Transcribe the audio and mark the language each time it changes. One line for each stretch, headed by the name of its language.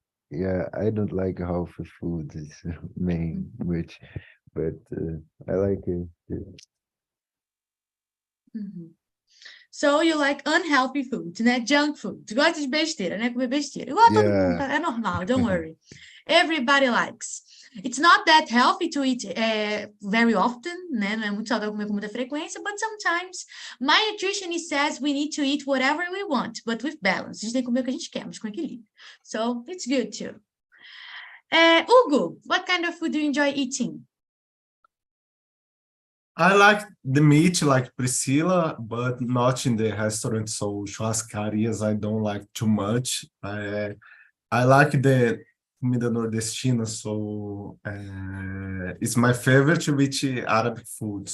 English: Yeah, I don't like healthy food. It's main which, but I like it. So you like unhealthy food,
Portuguese: né?
English: Junk food.
Portuguese: Tu gosta de besteira, né? Comer besteira. Igual todo mundo, é normal,
English: don't worry. Everybody likes. It's not that healthy to eat very often, né?
Portuguese: Não é muito saudável comer com muita frequência,
English: but sometimes my nutritionist says we need to eat whatever we want, but with balance.
Portuguese: A gente tem que comer o que a gente quer, mas com equilíbrio.
English: So it's good too. Hugo, what kind of food do you enjoy eating? I like the meat like Priscilla, but not in the restaurant. So churrascarias, I don't like too much. I like the
Portuguese: comida nordestina,
English: so it's my favorite with Arabic food.